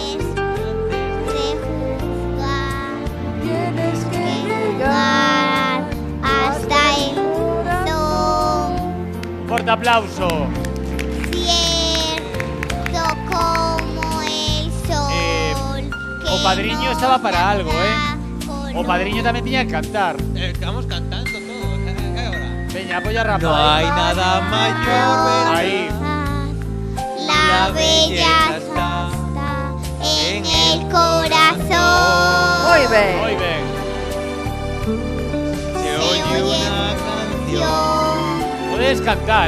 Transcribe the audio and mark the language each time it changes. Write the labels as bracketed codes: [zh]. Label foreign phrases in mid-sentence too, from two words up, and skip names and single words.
[es] Tienes que llegar hasta el corazón. [gl] Forte aplauso. [es] Cierto como el sol. [gl] O padriño estaba para algo, O padriño tamén tiña que cantar. Estamos cantando todos. Veña, [es] apoya Rafa. No hay nada mayor. Ahí. La belleza está en el corazón. Muy bien. Muy bien. Se oye una canción [gl] Podes cantar,